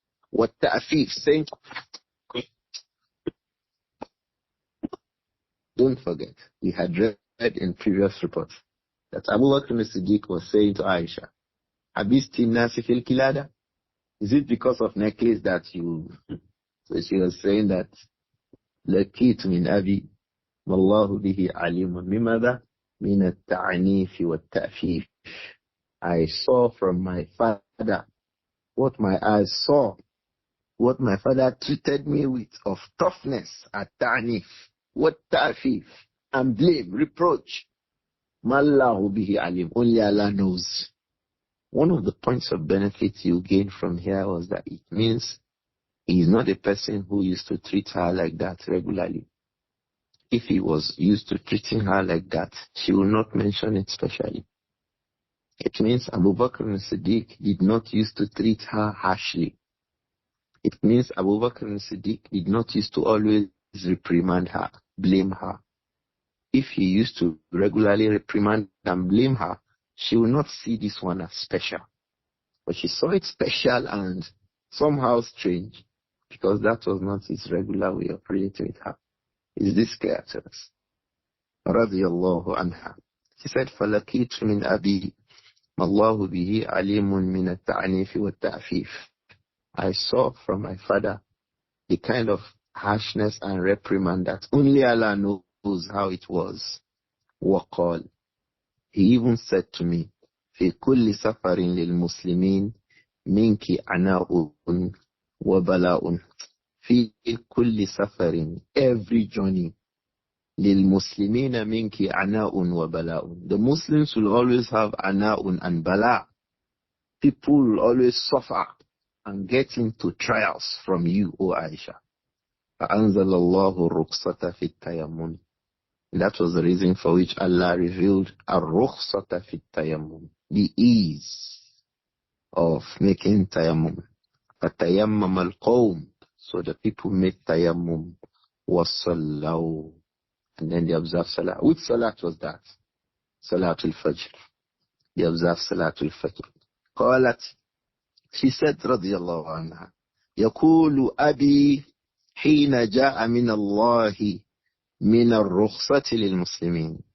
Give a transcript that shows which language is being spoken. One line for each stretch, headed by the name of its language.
English: What ta'fif, saying, don't forget, we had read in previous reports that Abu Bakr as-Siddiq was saying to Āishah,
Arabic: Abisti nasi fil kilada?
English: Is it because of necklace that you... So she was saying that
Arabic: لَكِيتُ مِنْ أَبِي وَاللَّهُ بِهِ عَلِيمٌ مِمَاذَا مِنَ التَّعْنِيفِ وَالتَّأْفِيفِ.
English: I saw from my father what my eyes saw, what my father treated me with of toughness, at-ta'nif, what ta'fif, and blame, reproach.
Arabic: Mallahu bihi alim,
English: only Allah knows. One of the points of benefit you gain from here was that it means he is not a person who used to treat her like that regularly. If he was used to treating her like that, she will not mention it specially. It means Abu Bakr as-Siddiq did not used to treat her harshly. It means Abu Bakr as-Siddiq did not used to always reprimand her, blame her. If he used to regularly reprimand and blame her, she will not see this one as special. But she saw it special and somehow strange, because that was not his regular way of relating with her. Is this clear to us? Radiyallahu anha. She said,
Arabic: فَلَكِيتُ مِنْ أَبِي مَا اللَّهُ بِهِ عَلِيمٌ مِنَ التَّعْنِيفِ وَالتَّأْفِيفِ.
English: I saw from my father the kind of harshness and reprimand that only Allah knows how it was.
Arabic: وَقَالْ.
English: He even said to me,
Arabic: فِي كُلِّ سَفَرٍ لِلْمُسْلِمِينَ مِنْكِ عَنَاءٌ وَبَلَاءٌ. فِي كُلِّ سَفَرٍ,
English: every journey,
Arabic: لِلْمُسْلِمِينَ مِنْكِ عَنَاءٌ وَبَلَاءٌ.
English: The Muslims will always have ana'un and bala. People will always suffer and get into trials from you, O Āishah.
Arabic: فَأَنزَلَ اللَّهُ الرُّخْصَةَ فِي التَّيَمُّمِ.
English: That was the reason for which Allah revealed Ar-Rukhsata fi Tayammum, the ease of making Tayammum. Tayammum al-Qawm, so the people made Tayammum, was-Sallaw, and then they observed Salah. Which Salat was that? Salatul Fajr. They observed Salatul Fajr. Qalat, she said,
Arabic: radiyallahu anha, يقول أبي حين جاء من الله من الرخصة للمسلمين.